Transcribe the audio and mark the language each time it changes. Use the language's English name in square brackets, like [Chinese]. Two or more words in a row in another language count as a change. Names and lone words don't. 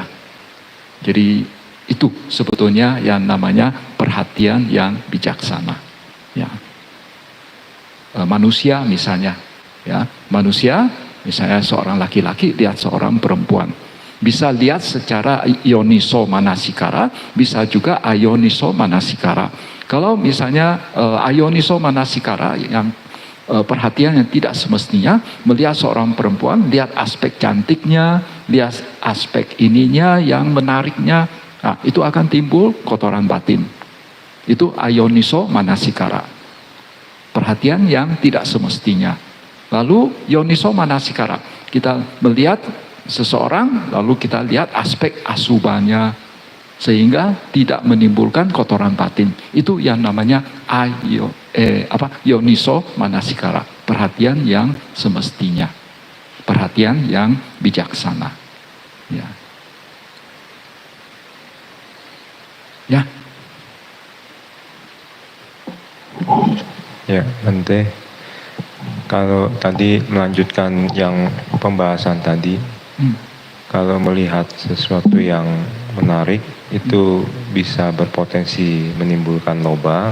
[Indonesian] Jadi itu sebetulnya yang namanya perhatian yang bijaksana. Ya. Manusia misalnya, ya manusia misalnya seorang laki-laki lihat seorang perempuan, bisa lihat secara [Pali] yoniso manasikara, [Indonesian] bisa juga [Pali] ayoniso manasikara. [Indonesian] Kalau misalnya [Pali] ayoniso manasikara [Indonesian] yang perhatian yang tidak semestinya, melihat seorang perempuan, lihat aspek cantiknya, lihat aspek ininya yang menariknya, nah, itu akan timbul kotoran batin. Itu [Pali] ayoniso manasikara, [Indonesian] perhatian yang tidak semestinya. [Pali] Lalu yoniso manasikara, [Indonesian] kita melihat seseorang, lalu kita lihat aspek asubanya, sehingga tidak menimbulkan kotoran batin. Itu yang namanya [Pali] yoniso manasikara, [Indonesian] perhatian yang semestinya, perhatian yang bijaksana. Ya. Ya. Ya, Bante. Kalau tadi melanjutkan yang pembahasan tadi, kalau melihat sesuatu yang menarik itu bisa berpotensi menimbulkan loba.